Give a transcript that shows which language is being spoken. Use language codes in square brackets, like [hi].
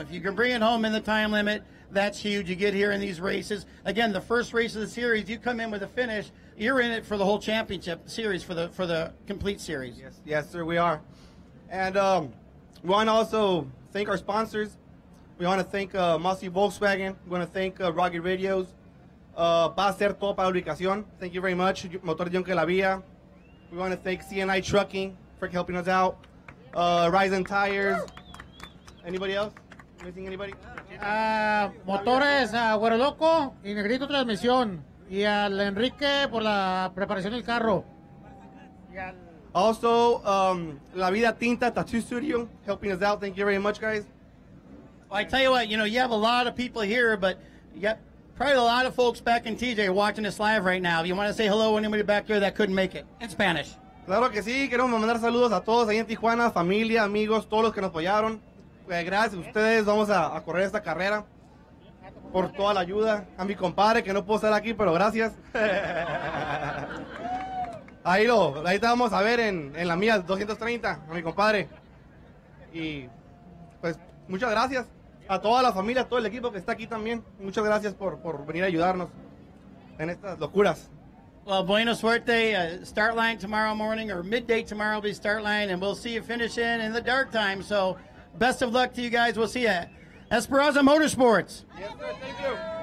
[en] If you can bring it home in the time limit, that's huge. You get here in these races. Again, the first race of the series, you come in with a finish, you're in it for the whole championship series, for the complete series. Yes, sir, we are. And we want to also thank our sponsors. We want to thank Mossy Volkswagen. We want to thank Rugged Radios. [es] Va a ser todo para la ubicación. [en] Thank you very much. Motor Yonke La Vía. We want to thank CNI Trucking for helping us out. Ryzen Tires. Anybody else? Missing anybody? [es] Motores Güero Loco y Negrito Transmisión. Y al Enrique por la preparación del carro. [en] Also, La Vida Tinta Tattoo Studio helping us out. Thank you very much, guys. Well, I tell you what, you have a lot of people here, but you got probably a lot of folks back in TJ watching this live right now. You want to say hello to anybody back there that couldn't make it in Spanish? [es] Claro que sí. Queremos mandar saludos a todos ahí en Tijuana, familia, amigos, todos los que nos apoyaron. Gracias a ustedes vamos a correr esta carrera. Por toda la ayuda. A mi compadre que no puedo estar aquí, pero gracias. Ahí te vamos a ver en la mía 230, a mi compadre. Y pues muchas gracias a toda la familia, a todo el equipo que está aquí también. Muchas gracias por venir a ayudarnos en estas locuras. Well, buena suerte. [en] Start line tomorrow morning, or midday tomorrow will be start line, and we'll see you finish in the dark time. So best of luck to you guys. We'll see you Esperanza Motorsports. Yes, sir. Thank you.